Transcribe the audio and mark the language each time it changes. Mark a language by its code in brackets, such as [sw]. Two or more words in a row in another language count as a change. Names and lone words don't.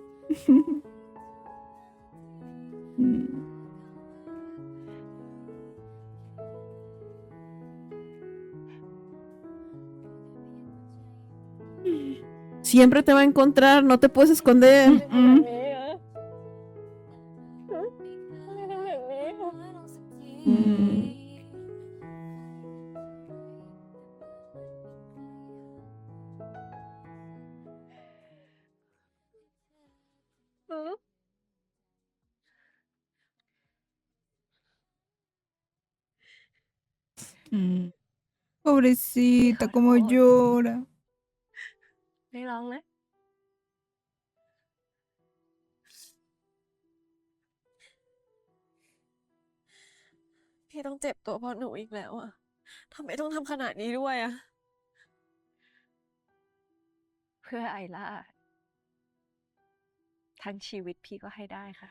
[es] Siempre te va a encontrar, no te puedes esconder. [th] ทำแบบนี้อะทำแบบนี้อะ Mm. อืม Mm. [es] Pobrecita, como favor. llora. [th] ไม่ร้องนะ พี่ต้องเจ็บตัวเพราะหนูอีกแล้วอะทำไมต้องทำขนาดนี้ด้วยอะเพื่อไอล่า ทั้งชีวิตพี่ก็ให้ได้ค่ะ